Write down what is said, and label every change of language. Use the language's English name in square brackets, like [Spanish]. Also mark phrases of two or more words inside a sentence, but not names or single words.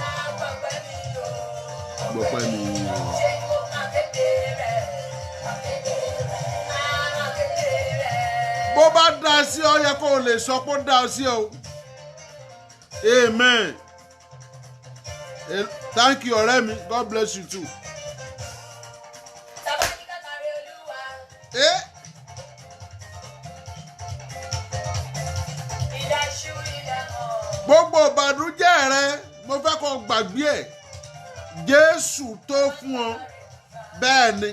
[Yoruba] Gbọ́pẹ́ mi o. Bó bá dá sí ọ yẹ kó o lè sọ pé ó dá sí ọ. [English] Amen. Thank you [Yoruba] ọ̀rẹ́ mi. [English] God bless you too. [Yoruba] Gbogbo ìbànújẹ́ rẹ mo fẹ́ kó gbàgbé ẹ̀. Jésù tó fún ọ. Bẹ́ẹ̀ ni.